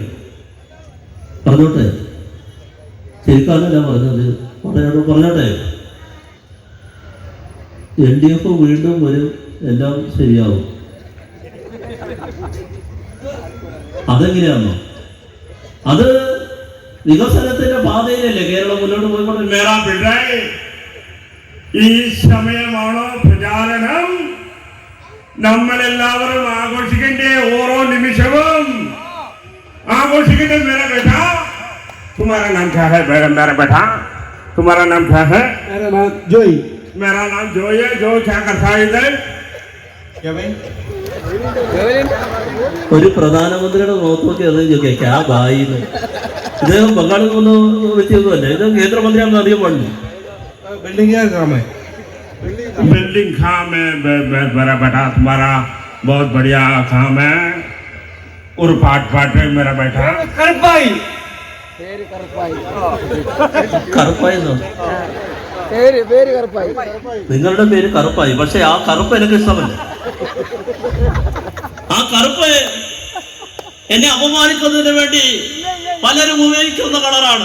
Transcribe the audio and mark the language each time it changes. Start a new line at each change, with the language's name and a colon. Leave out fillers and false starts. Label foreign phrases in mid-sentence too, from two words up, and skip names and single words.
Malayalam: പറഞ്ഞോട്ടെ, ശരിക്കാനല്ല പറഞ്ഞത്, പറഞ്ഞോട്ടെ. LDF വീണ്ടും വരും, എല്ലാം ശരിയാവും. അതെങ്ങനെയാണോ? അത് വികസനത്തിന്റെ പാതയിലല്ലേ കേരളം മുന്നോട്ട് പോയിക്കൊണ്ട്.
Hindi: मेरा बेटा
Malayalam: ഈ സമയമാണോ പ്രചാരണം? നമ്മളെല്ലാവരും ആഘോഷിക്കേണ്ട ഓരോ നിമിഷവും ആഘോഷിക്കേണ്ട.
Hindi: मेरा बेटा, तुम्हारा नाम क्या है? मेरा बेटा, तुम्हारा नाम क्या है? मेरा नाम जोई. मेरा नाम जोई है. जो क्या करता है इधर?
Malayalam: ഒരു പ്രധാനമന്ത്രിയുടെ മുഖത്ത് നോക്കി
Hindi: क्या भाई.
Malayalam: ഇദ്ദേഹം ബംഗാളിൽ നിന്ന് വ്യക്തിയൊന്നുമല്ല, ഇത് കേന്ദ്രമന്ത്രിയാണെന്ന് അറിയാൻ പാടില്ല.
Hindi: बिल्डिंग का काम है. बिल्डिंग काम है मेरा बेटा. तुम्हारा बहुत बढ़िया काम है. और पाट है मेरा बेटा. करपाई.
Malayalam: കറുപ്പായിന്നോ? നിങ്ങളുടെ പേര് കറുപ്പായി, പക്ഷെ ആ കറുപ്പ് എനിക്ക് ഇഷ്ടമല്ല. ആ കറുപ്പ് എന്നെ അപമാനിക്കുന്നതിന് വേണ്ടി പലരും ഉപയോഗിക്കുന്ന കളറാണ്.